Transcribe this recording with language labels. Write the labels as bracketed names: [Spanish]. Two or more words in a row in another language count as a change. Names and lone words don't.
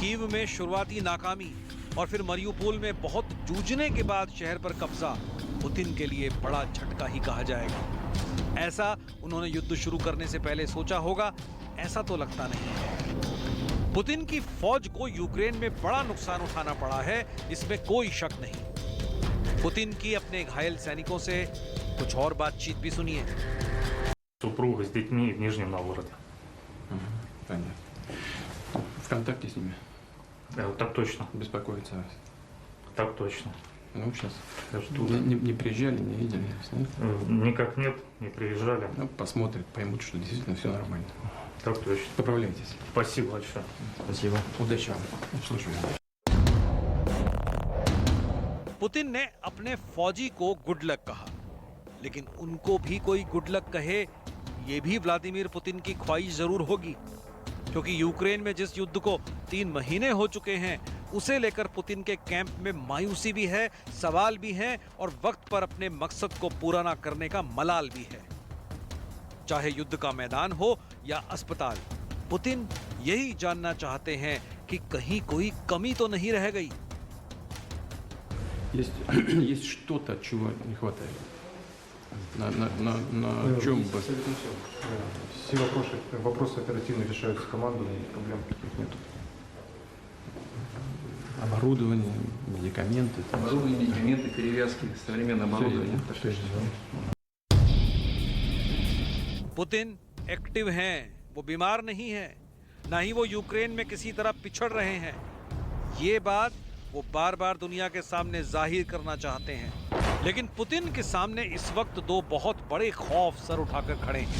[Hindi] कीव में शुरुआती नाकामी और फिर मरियुपोल में बहुत जूझने के बाद शहर पर कब्जा पुतिन के लिए बड़ा झटका ही कहा जाएगा। ऐसा उन्होंने युद्ध शुरू करने से पहले सोचा होगा, ऐसा तो लगता नहीं है। पुतिन की फौज को यूक्रेन में बड़ा नुकसान उठाना पड़ा है, इसमें कोई शक नहीं। पुतिन की अपने घायल सैनिकों से कुछ और बातचीत भी सुनिए। [Russian] Супруга с детьми в Нижнем Новгороде. Понятно. В контакте с ними? Так точно. Беспокоиться о вас? Так точно. Ну, сейчас. Ждут. Не приезжали, не видели? Нет? Никак нет, не приезжали. Ну, посмотрят, поймут, что действительно все нормально. Так точно. Поправляйтесь. Спасибо большое. Спасибо. Удачи вам. Слушаю. [Hindi] पुतिन ने अपने फौजी को [English] good luck [Hindi] कहा, लेकिन उनको भी कोई [English] good luck [Hindi] कहे, ये भी व्लादिमीर पुतिन की ख्वाहिश जरूर होगी, क्योंकि यूक्रेन में जिस युद्ध को 3 महीने हो चुके हैं, उसे लेकर पुतिन के कैंप में मायूसी भी है, सवाल भी हैं और वक्त पर अपने मकसद को पूरा ना करने का मलाल भी है। चाहे युद्ध का मैदान हो या अस्पताल, पुतिन यही जानना चाहते हैं कि कहीं कोई कमी तो नहीं रह गई। [Russian] Есть что-то, чего не хватает. На чем бы? Все вопросы оперативно решаются командой, проблем каких нет. Оборудование, медикаменты. Оборудование, медикаменты, перевязки, современное оборудование. [Hindi] पुतिन एक्टिव हैं, वो बीमार नहीं है, ना ही वो यूक्रेन में किसी तरह पिछड़ रहे हैं। ये बात वो बार बार दुनिया के सामने जाहिर करना चाहते हैं, लेकिन पुतिन के सामने इस वक्त 2 बहुत बड़े खौफ सर उठाकर खड़े हैं।